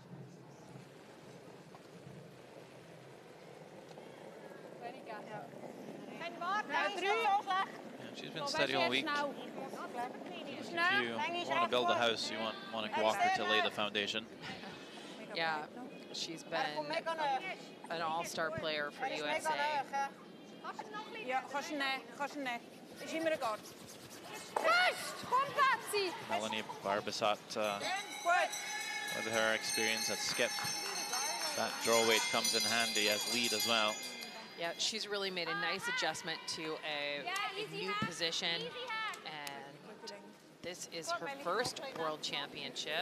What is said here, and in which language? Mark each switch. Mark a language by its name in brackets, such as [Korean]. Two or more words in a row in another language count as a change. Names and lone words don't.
[English] Yeah, she's been steady all week. If you want to build a house, you want Monica Walker to lay the foundation. Yeah, she's been an all-star player for USA. [Dutch] Ja, ga ze net. Is immer egal. Kom, Patsy. [English] Melanie Barbasat with her experience at skip, that draw weight comes in handy as lead as well. Yeah, she's really made a nice adjustment to a new position, and this is her first world championship